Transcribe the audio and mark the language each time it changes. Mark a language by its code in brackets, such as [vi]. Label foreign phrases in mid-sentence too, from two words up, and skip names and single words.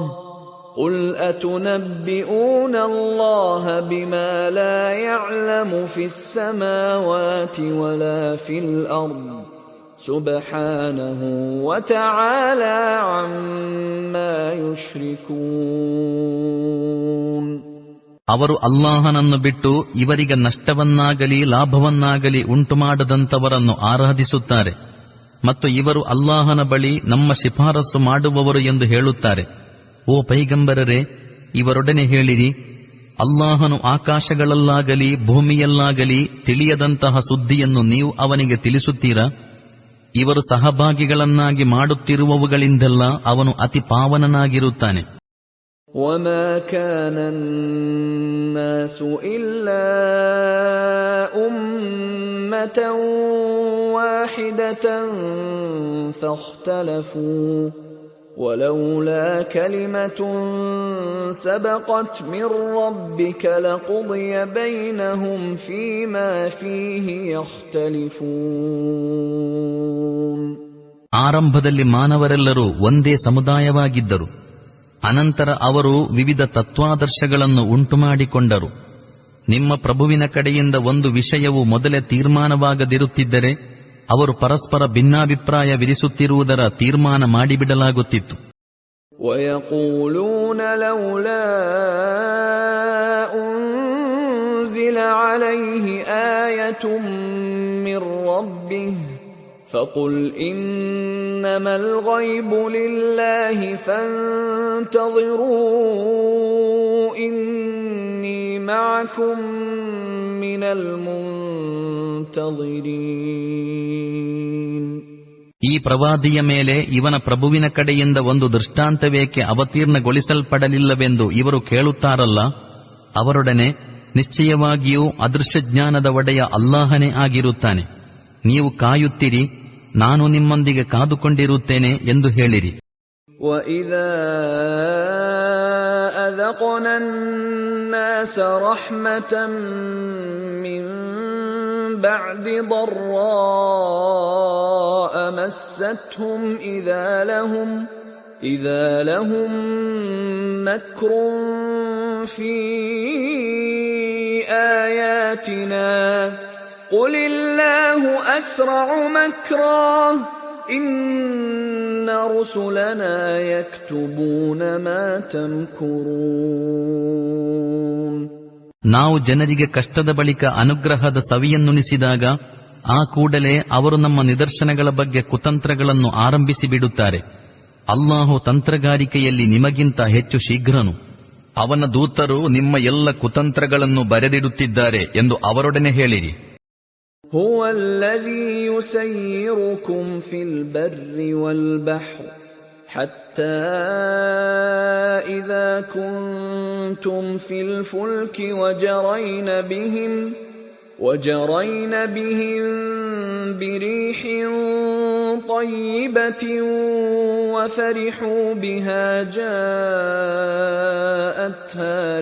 [ar] قُلْ أَتُنَبِّئُونَ اللَّهَ بِمَا لَا يَعْلَمُ فِي السَّمَاوَاتِ وَلَا فِي الْأَرْضِ سُبْحَانَهُ وَتَعَالَى عَمَّا يُشْرِكُونَ. [kn] ಅವರು ಅಲ್ಲಾಹನನ್ನು ಬಿಟ್ಟು ಇವರಿಗೆ ನಷ್ಟವನ್ನಾಗಲಿ ಲಾಭವನ್ನಾಗಲಿ ಉಂಟುಮಾಡದಂತವರನ್ನು ಆರಾಧಿಸುತ್ತಾರೆ ಮತ್ತು ಇವರು ಅಲ್ಲಾಹನ ಬಳಿ ನಮ್ಮ ಶಿಫಾರಸು ಮಾಡುವವರು ಎಂದು ಹೇಳುತ್ತಾರೆ. ಓ ಪೈಗಂಬರರೇ, ಇವರೊಡನೆ ಹೇಳಿರಿ, ಅಲ್ಲಾಹನು ಆಕಾಶಗಳಲ್ಲಾಗಲಿ ಭೂಮಿಯಲ್ಲಾಗಲಿ ತಿಳಿಯದಂತಹ ಸುದ್ದಿಯನ್ನು ನೀವು ಅವನಿಗೆ ತಿಳಿಸುತ್ತೀರಾ? ಇವರು ಸಹಭಾಗಿಗಳನ್ನಾಗಿ ಮಾಡುತ್ತಿರುವವುಗಳಿಂದೆಲ್ಲ ಅವನು ಅತಿ ಪಾವನನಾಗಿರುತ್ತಾನೆ. [ar] وَمَا كَانَ النَّاسُ إِلَّا أُمَّةً وَاحِدَةً فَاخْتَلَفُوا وَلَوْلَا كَلِمَةٌ سَبَقَتْ مِنْ رَبِّكَ لَقُضِيَ بَيْنَهُمْ فِيمَا فِيهِ يَخْتَلِفُونَ. [kn] ಆರಂಭದಲ್ಲಿ ಮಾನವರೆಲ್ಲರೂ ಒಂದೇ ಸಮುದಾಯವಾಗಿದ್ದರು. ಅನಂತರ ಅವರು ವಿವಿಧ ತತ್ವಾದರ್ಶಗಳನ್ನು ಉಂಟುಮಾಡಿಕೊಂಡರು. ನಿಮ್ಮ ಪ್ರಭುವಿನ ಕಡೆಯಿಂದ ಒಂದು ವಿಷಯವು ಮೊದಲೇ ತೀರ್ಮಾನವಾಗದಿರುತ್ತಿದ್ದರೆ ಅವರು ಪರಸ್ಪರ ಭಿನ್ನಾಭಿಪ್ರಾಯವಿರಿಸುತ್ತಿರುವುದರ ತೀರ್ಮಾನ ಮಾಡಿಬಿಡಲಾಗುತ್ತಿತ್ತು. [ar] وَيَقُولُونَ لَوْلَا أنزل عليه آية من ربه فقل إنما الغيب لله فانتظروا إني معكم من المنتظرين. [kn] ಈ ಪ್ರವಾದಿಯ ಮೇಲೆ ಇವನ ಪ್ರಭುವಿನ ಕಡೆಯಿಂದ ಒಂದು ದೃಷ್ಟಾಂತವೇಕೆ ಅವತೀರ್ಣಗೊಳಿಸಲ್ಪಡಲಿಲ್ಲವೆಂದು ಇವರು ಕೇಳುತ್ತಾರಲ್ಲ, ಅವರೊಡನೆ ನಿಶ್ಚಯವಾಗಿಯೂ ಅದೃಶ್ಯಜ್ಞಾನದ ಒಡೆಯ ಅಲ್ಲಾಹನೇ ಆಗಿರುತ್ತಾನೆ. ನೀವು ಕಾಯುತ್ತಿರಿ, ನಾನು ನಿಮ್ಮೊಂದಿಗೆ ಕಾದುಕೊಂಡಿರುತ್ತೇನೆ ಎಂದು ಹೇಳಿರಿ. [ar] وَإِذَا أَذَقْنَا النَّاسَ رَحْمَةً مِّن بَعْدِ ضَرَّاءَ مَسَّتْهُمْ إِذَا لَهُم مَّكْرٌ فِي آيَاتِنَا قُلِ اللَّهُ أَسْرَعُ مَكْرًا إِنَّ رُسُلَنَا يَكْتُبُونَ مَا تَمْكُرُونَ. [kn] ನಾವು ಜನರಿಗೆ ಕಷ್ಟದ ಬಳಿಕ ಅನುಗ್ರಹದ ಸವಿಯನ್ನುಣಿಸಿದಾಗ ಆ ಕೂಡಲೇ ಅವರು ನಮ್ಮ ನಿದರ್ಶನಗಳ ಬಗ್ಗೆ ಕುತಂತ್ರಗಳನ್ನು ಆರಂಭಿಸಿ ಬಿಡುತ್ತಾರೆ. ಅಲ್ಲಾಹು ತಂತ್ರಗಾರಿಕೆಯಲ್ಲಿ ನಿಮಗಿಂತ ಹೆಚ್ಚು ಶೀಘ್ರನು. ಅವನ ದೂತರು ನಿಮ್ಮ ಎಲ್ಲ ಕುತಂತ್ರಗಳನ್ನು ಬರೆದಿಡುತ್ತಿದ್ದಾರೆ ಎಂದು ಅವರೊಡನೆ ಹೇಳಿರಿ. [ar] هو الذي يسيركم في البر والبحر حتى إذا كنتم في الفلك وجرين بهم بريح طيبة وفرحوا بها جاءتها